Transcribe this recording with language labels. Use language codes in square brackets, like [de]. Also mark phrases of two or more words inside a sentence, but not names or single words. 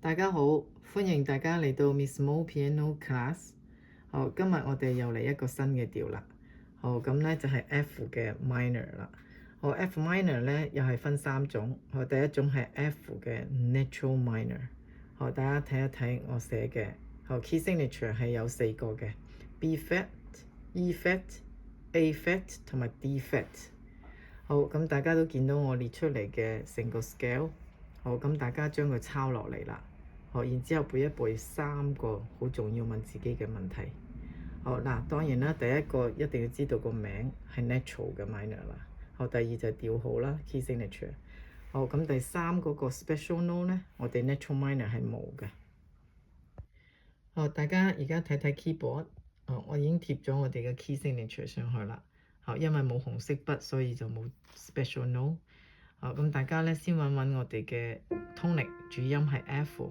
[yue] 大家好，歡迎大家嚟到 Miss Mo Piano Class。好，今日我哋又嚟一個新嘅調啦。好，咁咧就係 F 嘅 minor 啦。好， [en] F minor [yue] 咧又係分三種。好，第一種係 F 嘅 [en] natural minor。 [yue] 好，大家睇一睇我寫嘅。好 [en] key signature [yue] 係有4個嘅 [en] B flat、 E flat、 A flat [yue] 同埋 [en] D flat。 [yue] 好，咁大家都見到我列出嚟嘅成個 scale。好，咁大家將佢抄落嚟啦。好，然之後背一背3個好重要問自己嘅問題。好嗱，當然啦，第一個一定要知道個名係 natural 嘅 minor 啦。好，第二就係調號啦 [en] key signature。 [yue] 好，咁第三嗰個 [en] special note [yue] 咧，我哋 [en] natural minor [yue] 係冇嘅。好，大家而家睇睇 keyboard。我已經貼咗我哋嘅 [en] key signature [yue] 上去啦。好，因為冇紅色筆，所以就冇 [en] special note。 [yue] 好，咁大家咧先揾揾我哋嘅 tonic 主音係 F。